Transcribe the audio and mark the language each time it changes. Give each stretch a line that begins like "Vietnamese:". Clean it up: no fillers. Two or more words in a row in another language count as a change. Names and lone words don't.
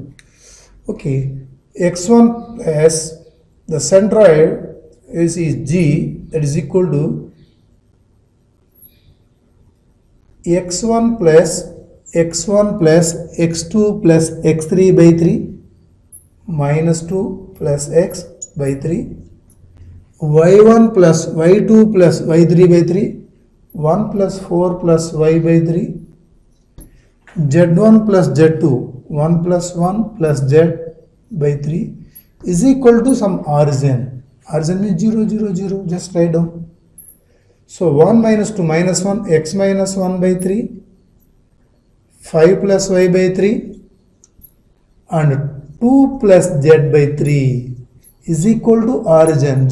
English: Okay. x1 plus the centroid is g, that is equal to x1 plus x1 plus x2 plus x3 by 3 minus 2 plus x by 3 y1 plus y2 plus y3 by 3 1 plus 4 plus y by 3 z1 plus z2 1 plus 1 plus z by 3 is equal to some origin. Origin is 0, 0, 0. Just write down. So 1 minus 2 minus 1 x minus 1 by 3 5 plus y by 3 and 2 plus z by 3 is equal to origin.